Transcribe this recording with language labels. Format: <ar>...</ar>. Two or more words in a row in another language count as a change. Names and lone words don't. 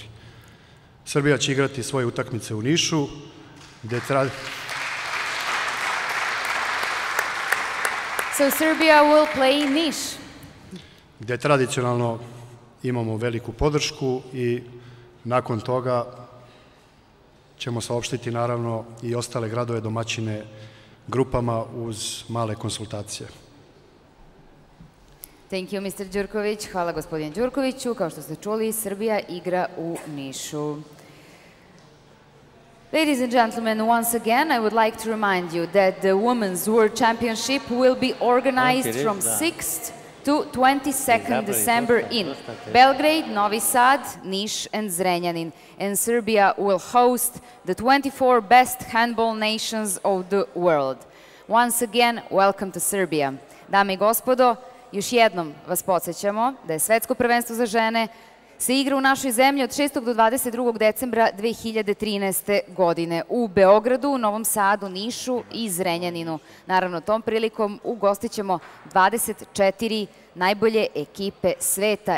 <sr>Srbija će igrati svoje utakmice u Nišu,</sr> <en>So Serbia will play in Niš.</en> <sr>Gde tradicionalno imamo veliku podršku i nakon toga ćemo saopštiti naravno i ostale gradove domaćine grupama uz male konsultacije.</sr> <en>Thank you, Mr. Đurković.</en> <sr>Hvala, gospodin Đurkoviću. Kao što ste čuli, Srbija igra u Nišu.</sr> <en>Ladies and gentlemen, once again, I would like to remind you that the Women's World Championship will be organized from 6th to 22nd December in Belgrade, Novi Sad, Niš, and Zrenjanin. And Serbia will host the 24 best handball nations of the world. Once again, welcome to Serbia.</en> <sr>Dame i gospodo, još jednom vas podsjećamo da je Svetsko prvenstvo za žene se igra u našoj zemlji od 6. do 22. decembra 2013. godine u Beogradu, Novom Sadu, Nišu i Zrenjaninu. Naravno, tom prilikom ugostit ćemo 24 najbolje ekipe sveta.</sr>